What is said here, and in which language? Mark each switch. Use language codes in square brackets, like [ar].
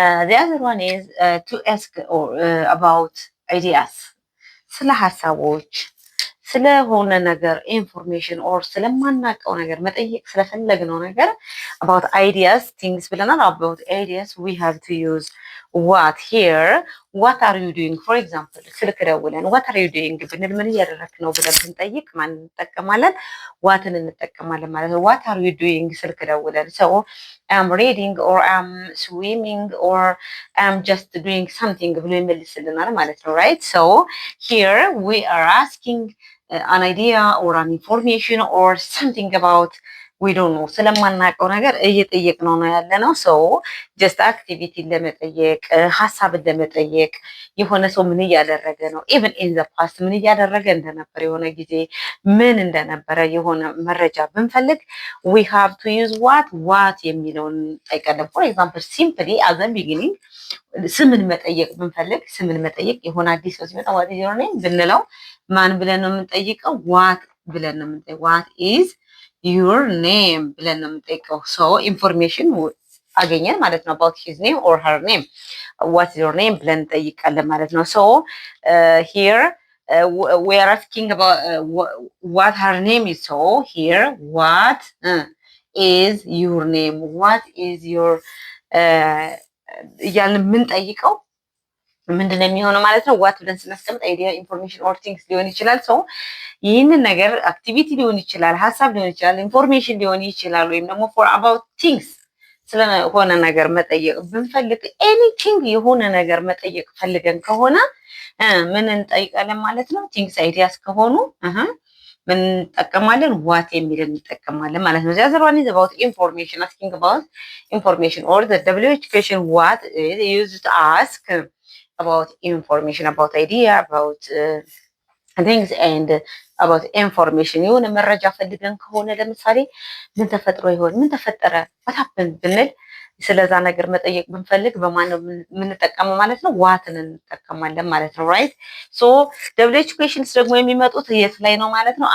[en] the other one is to ask about ideas, [am] ስለ ሀሳቦች ስለሆነ ነገር ኢንፎርሜሽን ኦር ስለማናውቀው ነገር መጠየቅ ስለፈለግነው ነገር [en] about ideas things [am] ብለናል። [en] about ideas we have to use what. Here what are you doing? For example [am] ስልክ ደውለን [en] what are you doing [am] ብንል ምን እያደረክ ነው ብለን ብንጠይቅ ማን እንጠቀማለን? ዋትን እንጠቀማለን ማለት ነው። [en] what are you doing [am] ስልክ ደውለን [en] so I'm reading, or I'm swimming, or I'm just doing something [am] ብሎ ይመልስልናል ማለት ነው። [en] right? So here we are asking an idea or an information or something about we don't know [am] ስለማናውቀው ነገር እየጠየቅነው ነው ያለነው። [en] so just activity [am] ለመጠየቅ ሀሳብን ለመጠየቅ የሆነ ሰው ምን እያደረገ ነው [en] even in the past [am] ምን እያደረገ እንደነበር የሆነ ጊዜ ምን እንደነበረ የሆነ መረጃ ብንፈልግ [en] we have to use what [am] የሚለውን ጠይቀን [en] for example simply as a beginning [am] ስምን መጠየቅ ብንፈልግ ስምን መጠየቅ የሆነ አዲስ ሰው ሲመጣ [en] what is your name [am] ብንለው ማን ብለን ነው የምንጠይቀው? [en] what [am] ብለን ነው የምንጠይቀው። [en] what is your name ብለን ነው የምንጠይቀው። so information [am] አገኘን ማለት ነው [en] about his name or her name. what is your name [am] ብለን እንጠይቃለን ማለት ነው። [en] so here we are asking about what her name is. so here what is your name, what is your [am] እያልን የምንጠይቀው ምንድን ነው የሚሆነው ማለት ነው። ዋት ብለን ስናስቀምጥ [en] አይዲያ ኢንፎርሜሽን ኦር ቲንግስ [am] ሊሆን ይችላል። ሰው ይህንን ነገር አክቲቪቲ ሊሆን ይችላል፣ ሀሳብ ሊሆን ይችላል፣ ኢንፎርሜሽን ሊሆን ይችላል፣ ወይም ደግሞ [en] ፎር አባውት ቲንግስ [am] ስለሆነ ነገር መጠየቅ ብንፈልግ ኤኒቲንግ የሆነ ነገር መጠየቅ ፈልገን ከሆነ ምን እንጠይቃለን ማለት ነው። ቲንግስ አይዲያስ ከሆኑ ምን እንጠቀማለን? ዋት የሚል እንጠቀማለን ማለት ነው። [en] the other one is about information, asking about information, or the WH question what is used to ask about information, about idea, about things and about information [am] የሆነ መረጃ ፈልገን ከሆነ ለምሳሌ ምን ተፈጥሮ ይሆን ምን ተፈጠረ [en] what happened [am] ብንል ስለዛ ነገር መጠየቅ ብንፈልግ በማን ነው የምንጠቀመው ማለት ነው? ዋትን እንጠቀማለን ማለት ነው። ራይት ሶ WH questions ደግሞ የሚመጡት የት ላይ ነው ማለት ነው?